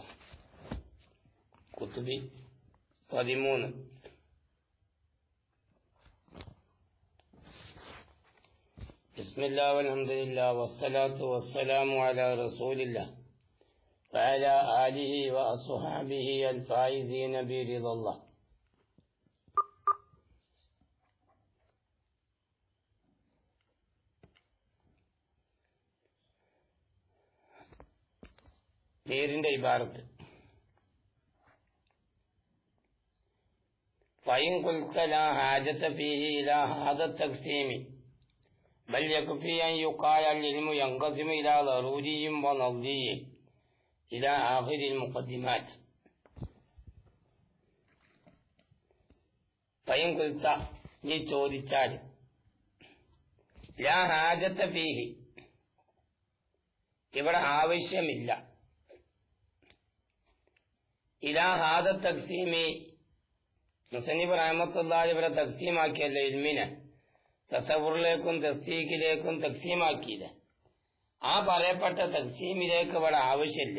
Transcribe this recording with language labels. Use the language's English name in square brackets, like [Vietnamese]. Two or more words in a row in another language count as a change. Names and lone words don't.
[Malayalam] കുത്തുബി 13. [Arabic] بسم الله والحمد لله والصلاة والسلام على رسول الله وعلى آله وأصحابه الفائزين برضا الله. [Malayalam] പേരിന്റെ ഇബാറത്ത് [Arabic] فإن قلت لا حاجة فيه إلى هذا التقسيم بل يكفي أن يقال العلم ينقسم إلى ضروري ونظري إلى آخر المقدمات. فإن قلت [Malayalam] നീ ചോദിച്ചാൽ [Arabic] لا حاجة فيه [Malayalam] ഇവിടെ ആവശ്യമില്ല [Arabic] إلى هذا التقسيم مصنف رحمة الله [Malayalam] ഇവിടെ തഖ്സീമാക്കിയല്ലേ ഇൽമിനെ തസവുറിലേക്കും തസ്ദീഖിലേക്കും തഖ്സീമാക്കിയില്ലേ ആ പറയപ്പെട്ട തഖ്സീമിലേക്ക് ഇവിടെ ആവശ്യമില്ല.